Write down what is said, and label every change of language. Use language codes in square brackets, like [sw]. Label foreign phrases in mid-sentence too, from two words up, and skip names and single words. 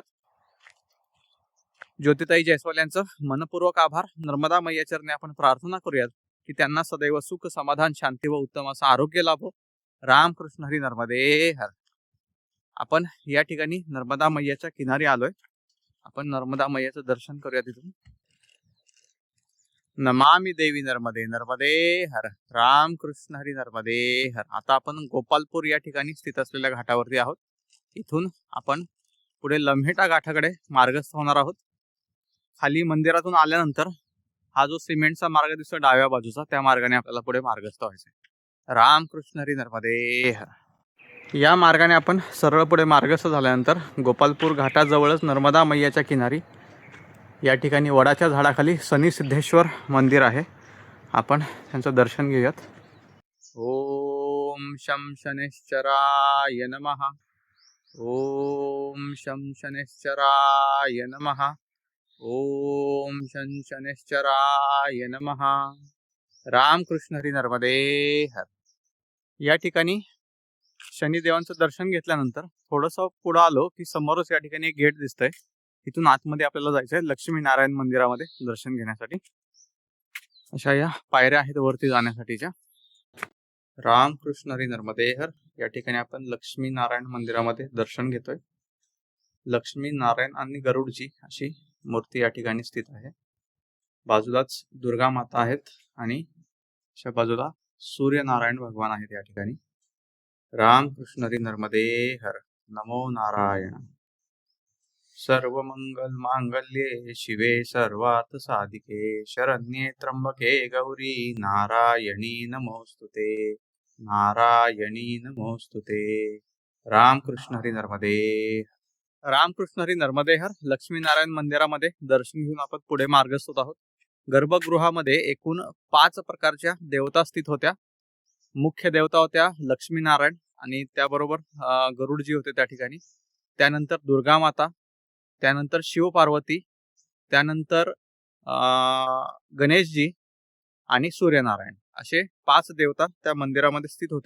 [mr] ज्योतिताई जयस्वाल यांचं मनपूर्वक आभार. नर्मदा मैया चरणी आपण प्रार्थना करूयात की त्यांना सदैव सुख समाधान शांती व उत्तम असं आरोग्य लाभो. रामकृष्ण हरी नर्मदे हर. आपण या ठिकाणी नर्मदा मैयाच्या किनारी आलोय. आपण नर्मदा मैयाचं दर्शन करूया तिथून. [sa] नमामि देवी नर्मदे नर्मदे हर. [mr] रामकृष्ण हरी नर्मदे हर. आता आपण गोपालपूर या ठिकाणी स्थित असलेल्या घाटावरती आहोत. इथून आपण पुढे लम्हेटा घाटाकडे मार्गस्थ होणार आहोत. खाली मंदिरातून आल्यानंतर हा जो सिमेंटचा मार्ग दिसतो डाव्या बाजूचा त्या मार्गाने आपल्याला पुढे मार्गस्थ व्हायचे. रामकृष्ण हरी नर्मदे हर. या मार्गाने आपण सरळ पुढे मार्गस्थ झाल्यानंतर गोपालपूर घाटाजवळच नर्मदा मैयाच्या किनारी या ठिकाणी वडाच्या झाडाखाली शनी सिद्धेश्वर मंदिर आहे. आपण त्यांचं दर्शन घेऊयात. [sa] ओम शं शनैश्चराय नमः. ओम शं शनैश्चराय नमः. ओम शं शनैश्चराय नमः. [mr] रामकृष्ण हरी नर्मदे हर. या ठिकाणी शनिदेवांचं दर्शन घेतल्यानंतर थोडंसं पुढे आलो की समोरच या ठिकाणी एक गेट दिसतंय. इथून आतमध्ये आपल्याला जायचंय लक्ष्मी नारायण मंदिरामध्ये दर्शन घेण्यासाठी. अशा या पायऱ्या आहेत वरती जाण्यासाठीच्या. रामकृष्ण हरी नर्मदे हर. या ठिकाणी आपण लक्ष्मी नारायण मंदिरामध्ये दर्शन घेतोय. लक्ष्मी नारायण आणि गरुडजी अशी मूर्ती या ठिकाणी स्थित आहे. बाजूलाच दुर्गा माता आहेत आणि अशा बाजूला सूर्यनारायण भगवान आहेत या ठिकाणी. रामकृष्ण हरी नर्मदे हर. [sa] नमो नारायण. सर्व मंगल मांगल्ये शिवे सर्वार्थ साधिके शरण्ये त्र्यंबके गौरी नारायणी नमोस्तुते. नारायणी नमोस्तुते. [mr] रामकृष्ण हरी नर्मदे. रामकृष्ण हरी नर्मदे हर. लक्ष्मी नारायण मंदिरामध्ये दर्शन घेऊन आपण पुढे मार्गस्थ होत आहोत. गर्भगृहामध्ये एकूण 5 प्रकारच्या देवता स्थित होत्या. मुख्य देवता होत्या लक्ष्मी नारायण आणि त्याबरोबर गरुडजी होते त्या ठिकाणी. त्यानंतर दुर्गा माता, त्यानंतर शिव पार्वती, त्यानंतर गणेशजी आणि सूर्यनारायण असे 5 देवता त्या मंदिरामध्ये स्थित होते.